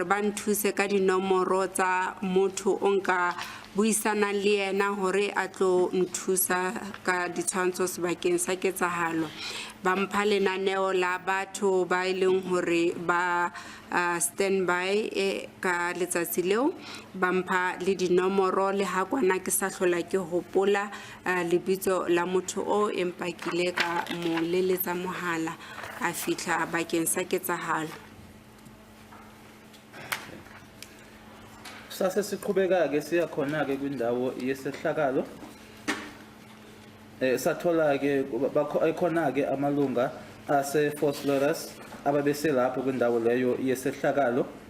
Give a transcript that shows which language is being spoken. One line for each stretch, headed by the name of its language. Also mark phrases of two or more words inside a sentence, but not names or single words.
Southern Sotho: ba nthuse ka dinomoro tsa motho o nka buisana le yena hore a tlo nthusa ka ditshwantsho sebakeng sa ketsahalo ba mpha lenaneo la batho ba ileng hore ba standby ka letsatsi leo ba mpha le dinomoro le ha kwana ke sa hlola ke hopola lebitso la motho o empa kile ka mo leletsa mohala a fitla bakeng sa ketsahalo.
Zulu: Sase siqhubeka ke siya khona ke kwindawo yesehlakalo sathola ke khona ke amalunga ase Fosloras ababese lapho kwindawo leyo yesehlakalo